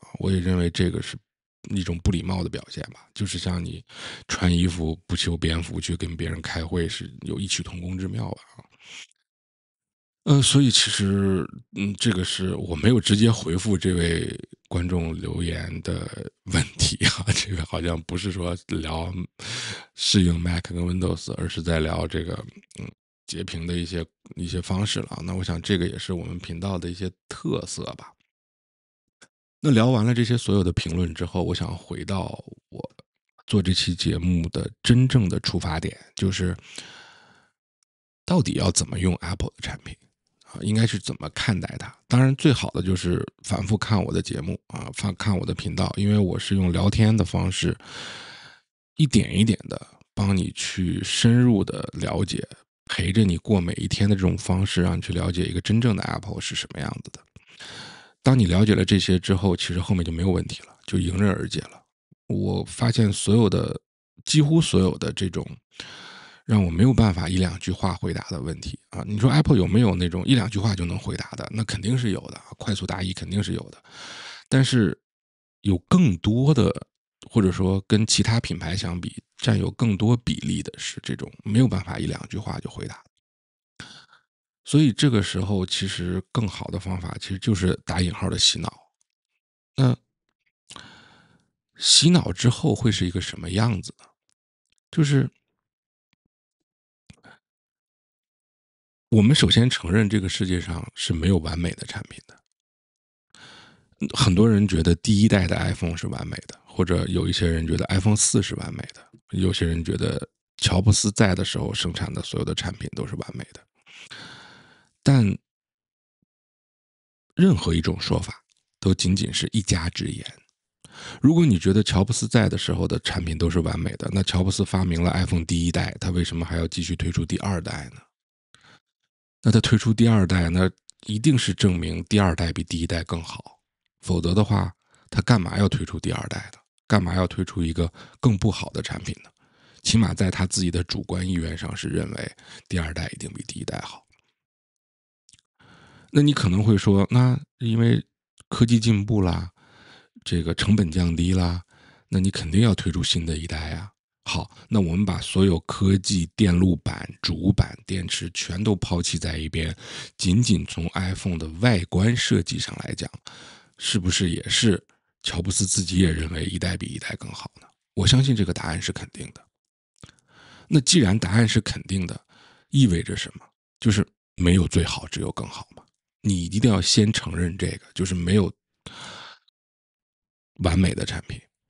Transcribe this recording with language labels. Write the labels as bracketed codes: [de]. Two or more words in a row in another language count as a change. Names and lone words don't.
[zh] 我也認為這個是一種不禮貌的表現吧，就是像你穿衣服不修邊幅去跟別人開會是有異曲同工之妙吧。所以其實，這個是我沒有直接回復這位觀眾留言的問題啊，這個好像不是說聊適應 Mac 跟 Windows， 而是在聊這個截屏的一些方式了。那我想這個也是我們頻道的一些特色吧。那聊完了這些所有的評論之後，我想回到我做這期節目的真正的出发點，就是到底要怎麼用 Apple 的產品。應該是怎麼看待它？當然，最好的就是反复看我的節目啊，看我的頻道，因為我是用聊天的方式，一點一點的幫你去深入的了解，陪着你過每一天的這種方式，讓你去了解一個真正的 Apple 是什麼樣子的。當你了解了這些之後，其實後面就沒有問題了，就迎刃而解了。我發現幾乎所有的這種讓我沒有辦法一兩句話回答的問題啊，你說 Apple 有沒有那種一兩句話就能回答的？那肯定是有的，快速答疑肯定是有的。但是有更多的，或者說跟其他品牌相比，占有更多比例的是這種沒有辦法一兩句話就回答。所以這個時候，其實更好的方法其實就是打引號的洗腦。那洗腦之後會是一個什麼樣子呢？就是我們首先承認這個世界上是沒有完美的產品的。很多人覺得第一代的 iPhone 是完美的，或者有一些人覺得 iPhone 4是完美的，有些人覺得喬布斯在的時候生產的所有的產品都是完美的。但任何一種說法都僅僅是一家之言。如果你覺得喬布斯在的時候的產品都是完美的，那喬布斯發明了 iPhone 第一代，他為什麼還要繼續推出第二代呢？那他推出第二代，那一定是證明第二代比第一代更好，否则的話，他幹嘛要推出第二代呢？幹嘛要推出一個更不好的產品呢？起碼在他自己的主觀意願上是認為第二代一定比第一代好。那你可能會說，那因為科技進步啦，這個成本降低啦，那你肯定要推出新的一代啊。好，那我們把所有科技、電路板、主板、電池全都拋棄在一邊，僅僅從 iPhone 的外觀設計上來講，是不是也是喬布斯自己也認為一代比一代更好呢？我相信這個答案是肯定的。那既然答案是肯定的，意味着什麼？就是沒有最好，只有更好嘛。你一定要先承認這個，就是沒有完美的產品。